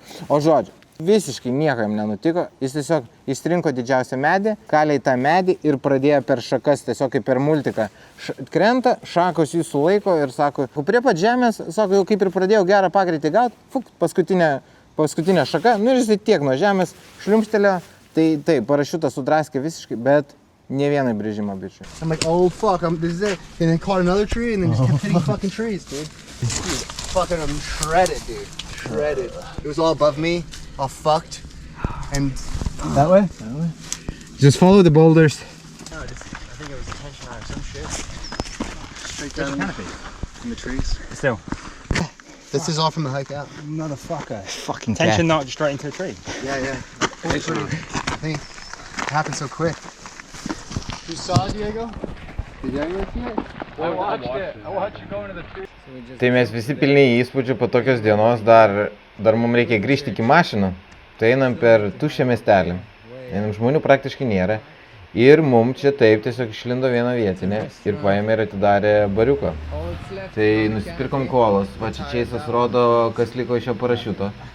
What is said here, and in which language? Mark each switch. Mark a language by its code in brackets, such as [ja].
[lt] O žodžiu, visiškai nieko jam nenutiko, jis tiesiog išrinko didžiausią medį, kalė į tą medį ir pradėjo per šakas, tiesiog kaip per multiką. Krenta, šakos jį sulaiko ir sako, prie pat žemės, sako, jau kaip ir pradėjau gerą pagreitį gauti, paskutinė šaka, nu ir jis tiek nuo žemės šliumštelėjo, tai parašiutas sudraskė visiškai, bet ne vieną brėžimą bičių. [en] I'm like, oh fuck, this is it. And then caught another tree and then just kept hitting fucking trees, dude. Fucking I'm shredded, dude. Shredded. It was all above me, all fucked. And That way? Just follow the boulders. no, I think it was a tension line or some shit. Straight down in the trees. Still. This is all from the hike out. Motherfucker. Fucking Tension knot just straight into a tree. Yeah. I think it happened so quick. You saw it, Diego? Did Diego see it? I watched it. I watched you go into the tree. [lt] Tai mes visi pilni įspūdžių po tokios dienos, dar mums reikia grįžti iki mašinų. Tai einam per tuščią miestelį. Einam, žmonių praktiškai nėra. Ir mums čia taip tiesiog išlindo viena vietinė ir paėmė ir atidarė bariuką. Tai nusipirkom kolos, va čia Čeisas rodo, kas liko iš šio parašiuto.